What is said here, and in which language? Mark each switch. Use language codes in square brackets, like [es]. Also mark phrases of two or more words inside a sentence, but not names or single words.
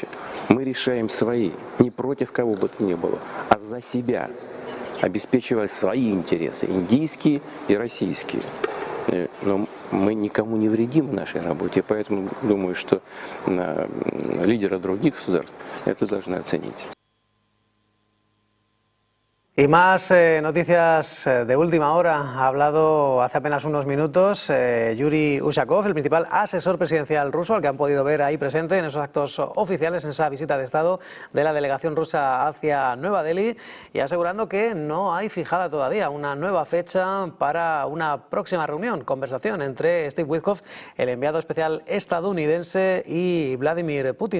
[ru] Мы решаем свои, не против кого бы то ни было, а за себя, обеспечивая свои интересы, индийские и российские. Но мы никому не вредим в нашей работе, поэтому думаю, что лидеры других государств это должны оценить. [es] Y más noticias de última hora. Ha hablado hace apenas unos minutos Yuri Ushakov, el principal asesor presidencial ruso, al que han podido ver ahí presente en esos actos oficiales, en esa visita de Estado de la delegación rusa hacia Nueva Delhi, y asegurando que no hay fijada todavía una nueva fecha para una próxima reunión, conversación entre Steve Witkoff, el enviado especial estadounidense, y Vladimir Putin.